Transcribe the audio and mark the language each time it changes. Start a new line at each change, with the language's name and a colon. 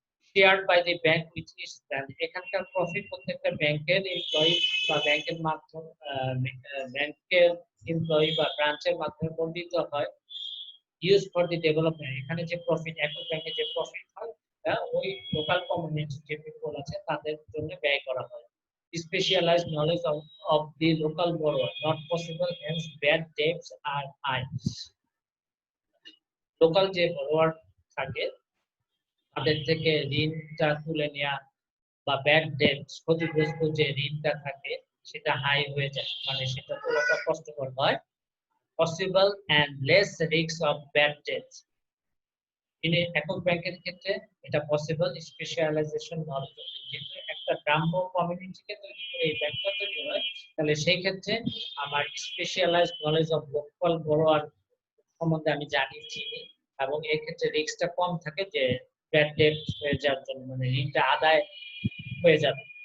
English: shared by the bank which is branch,
Bangla: এখানকার profit প্রত্যেকটা ব্যাংকের এমপ্লয়ি বা ব্যাংকের মাধ্যমে ব্যাংকের এমপ্লয়ি বা ব্রাঞ্চের মাধ্যমে বর্ধিত হয়।
English: use for the development,
Bangla: এখানে যে প্রফিট একক ব্যাংকে যে প্রফিট হয় ওই লোকাল কমিউনিটি যে পিপল আছে তাদের জন্য ব্যয় করা হয়।
English: Specialized knowledge of the local borrower not possible, hence bad debts are high.
Bangla: Local যে borrower থাকে তাদের থেকে ঋণটা তুলে নেওয়া বা ব্যাড ডেবটস ক্ষতিগ্রস্ত যে ঋণটা থাকে সেটা হাই হয়ে যায়, মানে সেটা পুরোটা কষ্টকর হয়।
English: possible and less risk of bad debts,
Bangla: একক ব্যাংকের ক্ষেত্রে এটা পসিবল, স্পেশালাইজেশন নলেজ, কিন্তু একটা গ্রাম্য কমিউনিটিকে তৈরি করে এই ব্যাংকটা তৈরি হয়, তাহলে সেই ক্ষেত্রে আমার
English: specialised knowledge of local borrower
Bangla: সম্বন্ধে আমি জানি চিনি, এবং এই ক্ষেত্রে রিস্কটা কম থাকে যে ব্যাড ডেট হয়ে যাওয়ার জন্য, মানে ঋণটা আদায় হয়ে যাবে।